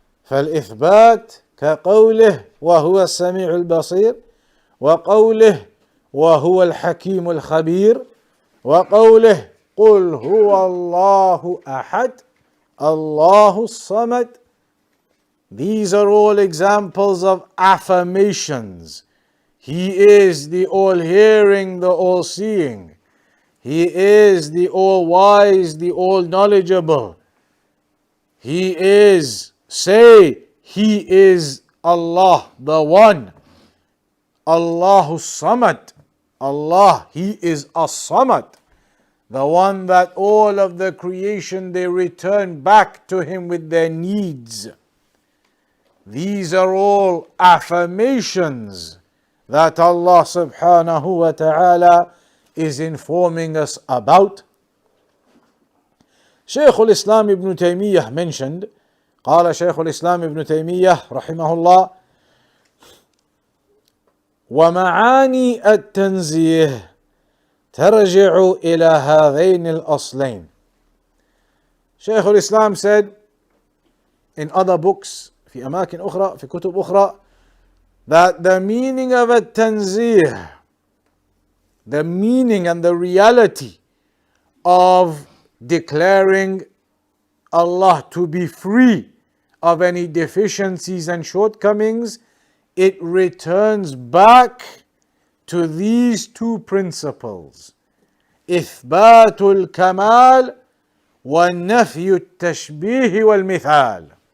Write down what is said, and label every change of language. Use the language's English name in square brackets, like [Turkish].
[Arabic] فالإثبات كقوله وهو السميع البصير, وقوله وهو الحكيم الخبير, وقوله قل هو الله أحد الله الصمد. [English] These are all examples of affirmations. He is the all-hearing, the all-seeing. He is the all-wise, the all-knowledgeable. He is, say, He is Allah, the One. [Arabic] Allahu Samad. [English] Allah, He is As-Samad. The one that all of the creation, they return back to Him with their needs. These are all affirmations that Allah subhanahu wa ta'ala is informing us about. Shaykh al-Islam ibn Taymiyyah mentioned, [Arabic] قال شيخ الإسلام ابن تيمية رحمه الله: ومعاني التنزيه ترجع إلى هذين الأصلين. [English] Shaykh al-Islam said in other books, [Arabic] في أماكن أخرى, في كتب أخرى, [English] that the meaning of التنزيه, the meaning and the reality of declaring Allah to be free of any deficiencies and shortcomings, it returns back to these two principles: [Arabic] إثبات الكمال والنفي التشبيه والمثال.